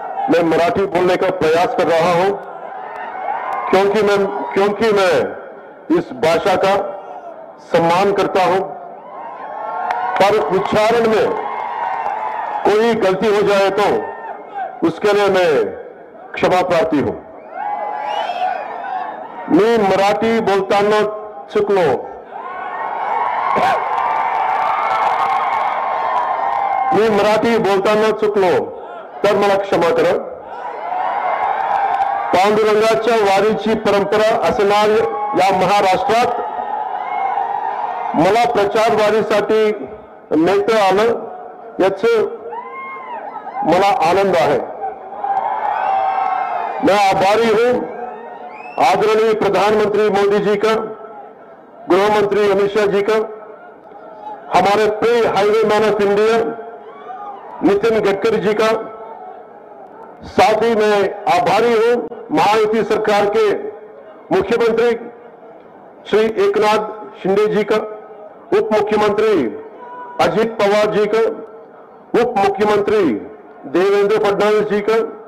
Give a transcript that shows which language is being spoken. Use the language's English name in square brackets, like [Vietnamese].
[Hindi] मैं मराठी बोलने का प्रयास कर रहा हूं क्योंकि मैं इस भाषा का सम्मान करता हूं, पर उच्चारण में कोई गलती हो जाए तो उसके लिए मैं क्षमा प्रार्थी हूं। [Marathi] मैं मराठी बोलताना चुकलो, मी मराठी बोलताना चुकलो तर मला क्षमा करा। पांडुरंगाच्या वारीची परंपरा असणाऱ्या या महाराष्ट्रात मला प्रचार वारीसाठी नेता आलं, याचं मला आनंद आहे। [Hindi] मैं आभारी हूं आदरणीय प्रधानमंत्री मोदी जी का, गृह मंत्री अमित शाह जी का, हमारे प्रिय highway man of India Nitin Gadkari ji का। साथ ही मैं आभारी हूं महायुति सरकार के मुख्यमंत्री श्री एकनाथ शिंदे जी का, उप मुख्यमंत्री अजित पवार जी का, उप मुख्यमंत्री देवेंद्र फडणवीस जी का।